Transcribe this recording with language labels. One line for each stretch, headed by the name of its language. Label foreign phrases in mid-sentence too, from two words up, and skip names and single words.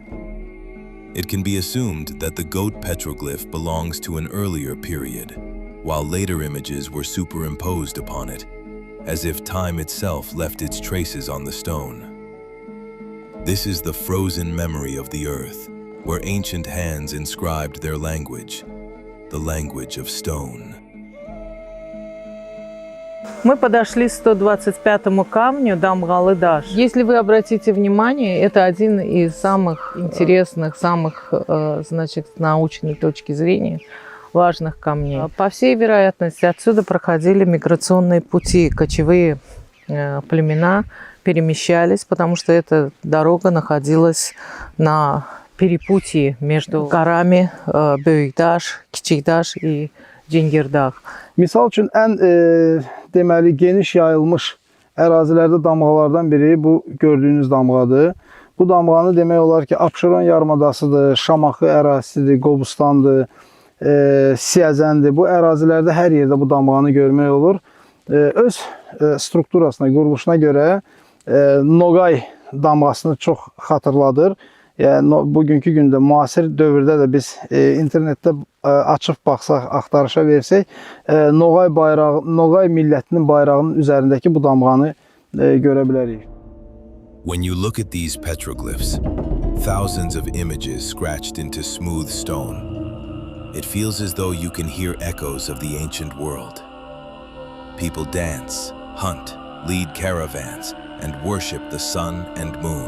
English: It can be assumed that the goat petroglyph belongs to an earlier period, while later images were superimposed upon it, as if time itself left its traces on the stone. This is the frozen memory of the earth, where ancient hands inscribed their language, the language of stone.
Russian: Мы подошли к 125-му камню Дамгалы-Даш. Если вы обратите внимание, это один из самых интересных, самых, значит, с научной точки зрения важных камней. По всей вероятности, отсюда проходили миграционные пути, кочевые племена перемещались, потому что эта дорога находилась на перепутье между горами Büyüktaş, Kiçiktaş и Cingirdah.
Azerbaijani: Misal üçün ən deməli geniş yayılmış ərazilərdə damğalardan biri bu gördüyünüz damğadır. Bu damğanı demək olar ki, Abşeron yarımadasıdır, Şamaxı ərazisidir, Qobustandır, Siyəzəndir. Bu ərazilərdə hər yerdə bu damğanı görmək olur. Öz strukturasına, quruluşuna görə Noqay damğasını çox xatırladır. Yəni, bugünkü gündə, müasir dövrdə də biz internetdə açıb baxsaq, axtarışa versək, Noqay millətinin bayrağının üzərindəki bu damğanı görə bilərik.
English: When you look at these petroglyphs, thousands of images scratched into smooth stone, it feels as though you can hear echoes of the ancient world. People dance, hunt, lead caravans, and worship the sun and moon.